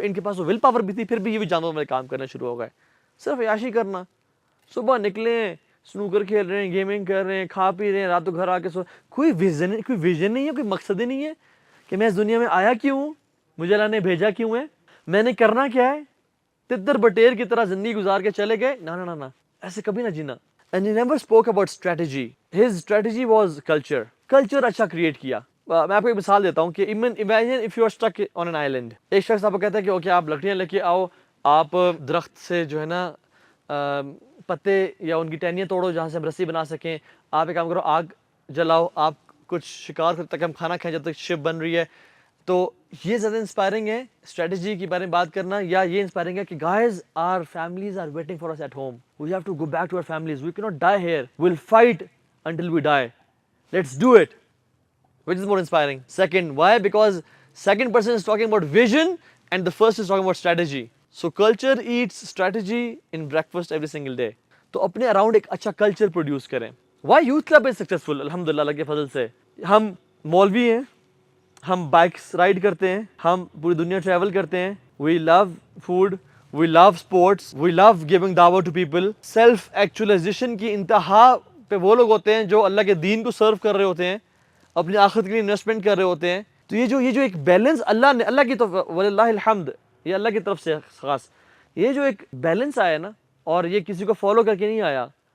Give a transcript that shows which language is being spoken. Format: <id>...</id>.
<ur>ان کے پاس وہ will power بھی تھی, پھر بھی یہ بھی جانوروں میں کام کرنا شروع ہو گئے. صرف عیاشی کرنا, صبح نکلیں, سنوکر کھیل رہے ہیں, گیمنگ کر رہے ہیں, کھا پی رہے ہیں, رات کو گھر آ کے کوئی ویژن نہیں ہے, کوئی مقصد ہی نہیں ہے کہ میں اس دنیا میں آیا کیوں ہوں, مجھے اللہ نے بھیجا کیوں ہے, میں نے کرنا کیا ہے. تتر بٹیر کی طرح زندگی گزار کے چلے گئے. نہ ایسے کبھی نہ جینا.</ur> <en>And he never spoke about strategy. His strategy was culture.</en> <ur>Culture اچھا کریٹ کیا. میں آپ کو ایک مثال دیتا ہوں کہ</ur> <en>imagine if you are stuck on an island.</en> <ur>ایک شخص آپ کو کہتا ہے کہ اوکے آپ لکڑیاں لے کے آؤ, آپ درخت سے جو ہے نا پتے یا ان کی ٹہنیاں توڑو جہاں سے ہم رسی بنا سکیں. آپ ایک کام کرو, آگ جلاؤ, آپ کچھ شکار کرتے تک ہم کھانا کھائیں جب تک شپ بن رہی ہے. تو یہ زیادہ انسپائرنگ ہے اسٹریٹجی کے بارے میں بات کرنا, یا یہ انسپائرنگ ہے کہ</ur> <en>Guys are families are waiting for us at home, we have to go back to our families, we کی not die here, we'll fight until we die, let's do it. which is more inspiring. Second, why? Because second person is talking about vision and the first is talking about strategy. So culture eats strategy in breakfast every single day.</en> <ur>تو اپنے around ایک اچھا culture produce کریں.</ur> <en>Why youth club is successful?</en> <ur>الحمدللہ اللہ کے فضل سے. ہم مولوی ہیں, ہم بائکس رائڈ کرتے ہیں, ہم پوری دنیا ٹریول کرتے ہیں.</ur> <en>We love food, we love sports, we love giving dawah to people.</en> <ur>Self actualization کی انتہا پہ وہ لوگ ہوتے ہیں جو اللہ کے دین کو سرو کر رہے ہوتے ہیں, اپنی آخرت کے لیے انویسٹمنٹ کر رہے ہوتے ہیں. تو یہ جو ایک بیلنس اللہ نے, اللہ کی تو وللہ الحمد, یہ اللہ کی طرف سے خاص, یہ جو ایک بیلنس آیا نا, اور یہ کسی کو فالو کر کے نہیں آیا.</ur>